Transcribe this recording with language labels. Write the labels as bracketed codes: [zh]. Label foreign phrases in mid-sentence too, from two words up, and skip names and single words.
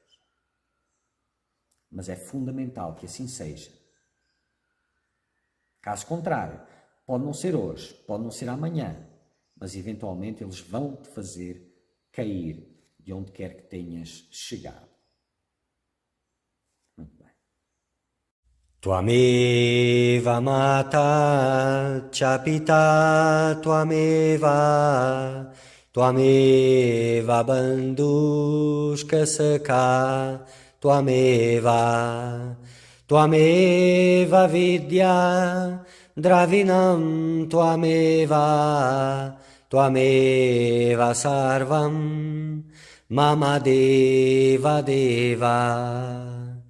[pt] Mas é fundamental que assim seja. Caso contrário, pode não ser hoje, pode não ser amanhã, mas eventualmente eles vão te fazer cair de onde quer que tenhas chegado. Muito bem. [sa] Tvameva mata cha pita tvameva bandhushka sakha tvameva vidya dravinam tvameva sarvam mama deva deva.